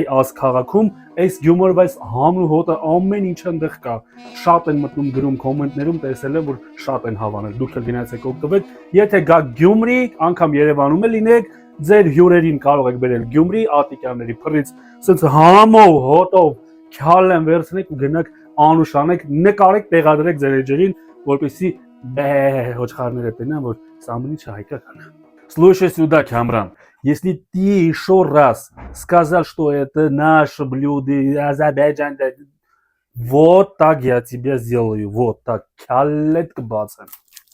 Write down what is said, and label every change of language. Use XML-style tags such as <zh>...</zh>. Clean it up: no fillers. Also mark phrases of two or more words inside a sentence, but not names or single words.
<hy>Ասկ քաղաքում, այս Գյումրվա այս համու հոտը ամեն ինչ այնտեղ կա, շատ են մտնում գրում կոմենտներում, տեսել եմ որ շատ են հավանել, դուք էլ գնացեք օգտվեք, եթե գա Գյումրի, անգամ Երևանում էլ լինեք, ձեր հյուրերին կարող եք բերել Գյումրի Ատիկյանների փռից, սենց համով հոտով քյալ են վերցնեք ու գնաք անուշանեք, նկարեք, տեղադրեք ձեր էջերին, որպեսզի ոչխարները տենան, որ սա ամեն ինչը հայկական է։</hy> <ru>Слушай сюда,</ru> <hy>Камран.</hy> <ru>Если ты еще раз сказал, что это наше блюдо, Азербайджан, вот так я тебя сделаю, вот так, кялет к бацам.</ru>